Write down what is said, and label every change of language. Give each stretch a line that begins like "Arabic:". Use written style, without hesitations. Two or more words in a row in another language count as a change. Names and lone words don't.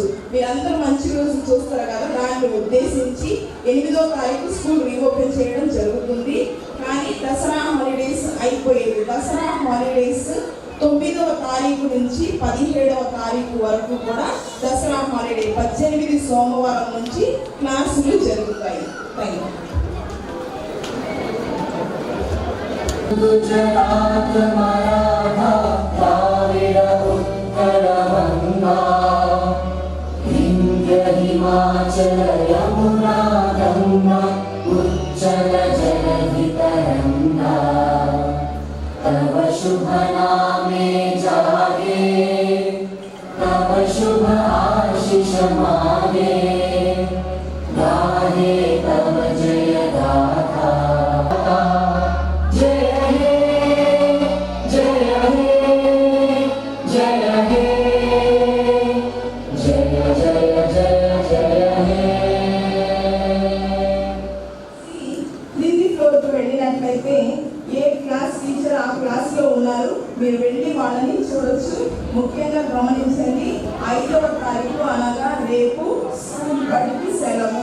Telugu: మీరందరూ మంచి రోజు చూస్తారు కదా, దాన్ని ఉద్దేశించి 8వ తారీఖు
English: school reopen
Telugu: చేయడం జరుగుతుంది. కానీ దసరా హాలిడేస్ అయిపోయేది, దసరా హాలిడేస్ 9వ తారీఖు నుంచి 17వ తారీఖు వరకు కూడా దసరా హాలిడే 18 సోమవారం నుంచి క్లాసులు జరుగుతాయి.
English: Thank you.
Bangla: গুজরাট মরাঠা দ্রাবিড় উৎকল গঙ্গা বিন্ধ্য হিমাচল যমুনা গঙ্গা উচ্ছল জলধি তরঙ্গ তব শুভ নামে জাগে তব শুভ আশিস মাগে গাহে তব জয় গাথা জয় হে জয় হে জয় হে জয় জয় জয় জয় হে.
Telugu: క్రింది ఫ్లోర్కి వెళ్ళినట్లయితే ఏ
English: class teacher
Telugu: ఆ క్లాస్లో ఉన్నారు, మీరు వెళ్ళి వాళ్ళని చూడొచ్చు. ముఖ్యంగా గమనించండి, 5వ తారీఖు అనగా రేపు స్కూల్ బడికి సెలవు.